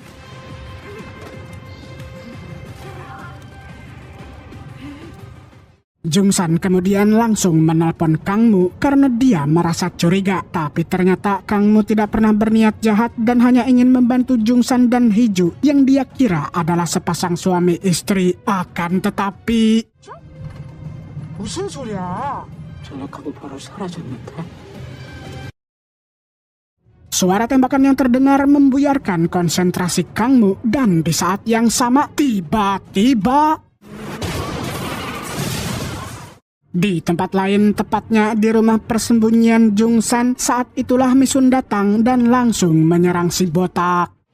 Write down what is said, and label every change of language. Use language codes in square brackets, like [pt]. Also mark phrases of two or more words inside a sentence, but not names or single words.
[id] Jung San kemudian langsung menelpon Kang Mu karena dia merasa curiga. Tapi ternyata Kang Mu tidak pernah berniat jahat dan hanya ingin membantu Jung San dan Hiju yang dia kira adalah sepasang suami istri. Akan tetapi... [ko] 무슨 소리야? 전역하고 바로 사라졌는데. [id] Suara tembakan yang terdengar membuyarkan konsentrasi Kang Mu dan di saat yang sama tiba-tiba... Di tempat lain, tepatnya di rumah persembunyian Jung San, saat itulah Misun datang dan langsung menyerang si botak.